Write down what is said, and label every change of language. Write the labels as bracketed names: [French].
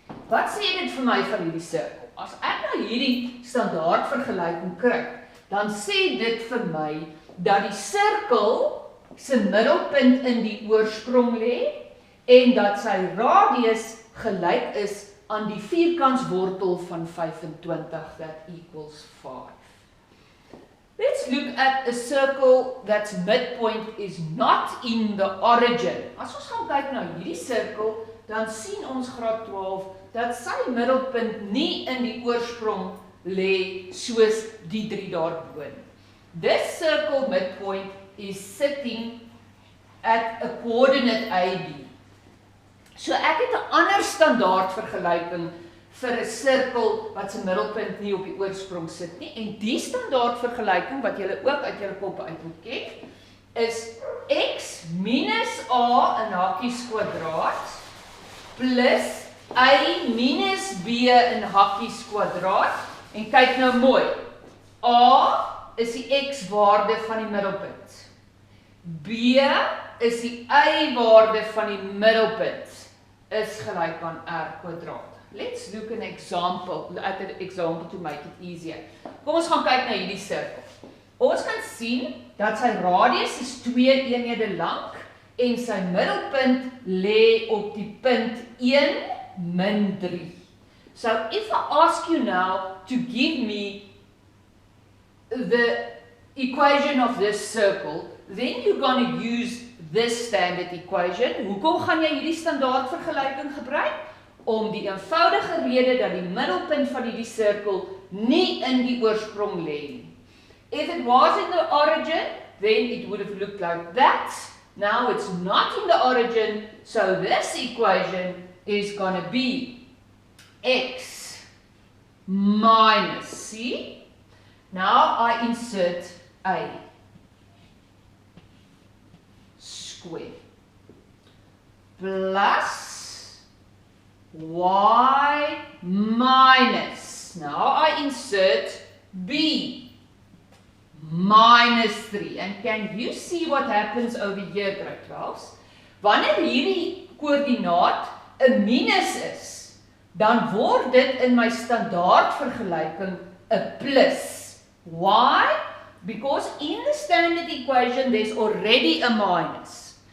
[Afrikaans] Wat sê dit vir my van hierdie sirkel? As ek nou hierdie standaard vergelyking kry, dan sê dit vir my dat die sirkel se middelpunt in die oorsprong lê en dat sy radius gelyk is aan die vierkantswortel van 25, [English] that equals 5. Let's look at a circle that's midpoint is not in the origin. [Afrikaans] As ons gaan kyk na hierdie sirkel, dan sien ons graad 12 dat sy middelpunt nie in die oorsprong lê soos die 3 daarbo. [English] This circle midpoint is sitting at a coordinate AB. [Afrikaans] So ek het 'n ander standaard vergelyking vir 'n sirkel wat se middelpunt nie op die oorsprong sit nie, en die standaard vergelyking wat julle ook uit julle koppe uit moet ken, is x minus a in hakkies kwadraat plus y minus b in hakkies kwadraat, en kyk nou mooi, a is die x waarde van die middelpunt, b is die y waarde van die middelpunt, is gelyk aan r kwadraat. [English] Let's look at an example to make it easier. [Afrikaans] Kom ons gaan kyk na hierdie sirkel. Ons kan sien dat sy radius is 2 eenhede lank en sy middelpunt lê op die punt 1 min 3. [English] So if I ask you now to give me the equation of this circle, then you're going to use this standard equation. [Afrikaans] Hoekom gaan jy hierdie standaard vergelyking gebruik? Om die eenvoudige rede dat die middelpunt van hierdie sirkel nie in die oorsprong lê nie. [English] If it was in the origin, then it would have looked like that. Now it's not in the origin, so this equation is going to be x minus, see? Now I insert a square plus y minus, now I insert b minus 3. And can you see what happens over here, grade 12s? [Afrikaans] wanneer hierdie koördinaat 'n minus is, dan word dit in my standaard vergelyking 'n plus. [English] Why? Because in the standard equation there's already a minus.